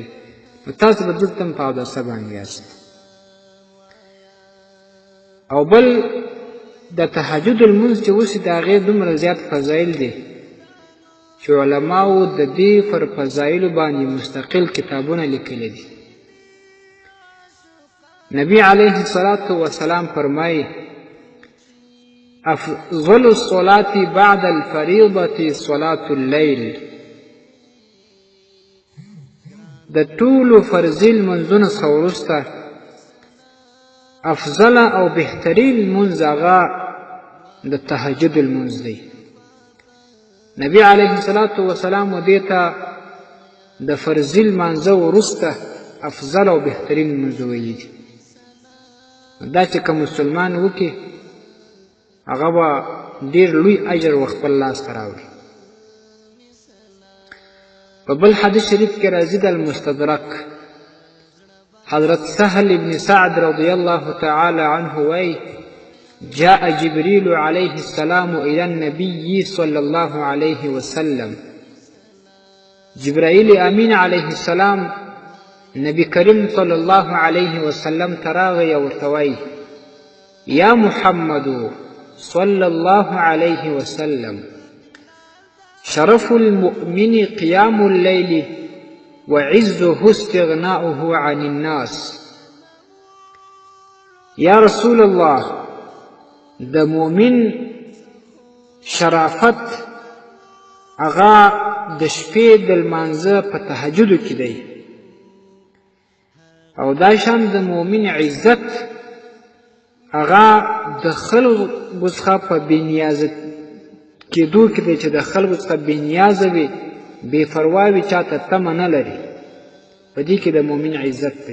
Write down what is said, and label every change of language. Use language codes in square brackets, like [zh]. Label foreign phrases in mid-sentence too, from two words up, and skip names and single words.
[ps] نو تاسو به دلته هم په اوداسه باندې یاست. او بل د تهجد لمونځ چې اوس د هغې دومره زیات فضایل دي چې علماو د دې پر فضایلو باندې مستقل کتابونه لیکلي دي. نبی [ar] علیه الصلاة والسلام [ps] فرمایي: [ar] افضل الصلاة بعد الفریضة صلاة اللیل. [ps] د ټولو فرضي لمونځونو څخه وروسته افضل او بهترین لمونځ هغه د تهجد لمونځ دی. نبی [ar] علیه الصلاة والسلام [ps] دې ته د فرضي لمانځه وروسته افضل او بهترین لمونځ ویلي دي. دا چې که مسلمان وکړي هغه به ډېر لوی اجر و خپل لاس ته راوړي. په بل حدیث شریف کې راځي د المستدرک حضرت سهل ابن سعد رضی [ar] الله تعالی عنه وایي جاء جبريل عليه السلام إلى النبي صلى الله عليه وسلم جبرائيل امین علیه السلام نبی کریم صلی الله علیه وسلم [ps] تراغی ورتوی [ar] یا محمد صلی الله علیه وسلم شرف المؤمن قيام الليل وعزه استغناؤه عن الناس. یا رسول الله [ps] د مؤمن شرافت هغه د شپې د لمانځه په تهجدو کې دی او دا شان د مؤمن عزت هغه د خلکو څخه په بېنیازه کېدو کې دی چې د خلکو څخه بېنیازه وي بې پروا وي چاته تمه نه لري په دې کې د مؤمن عزت دی.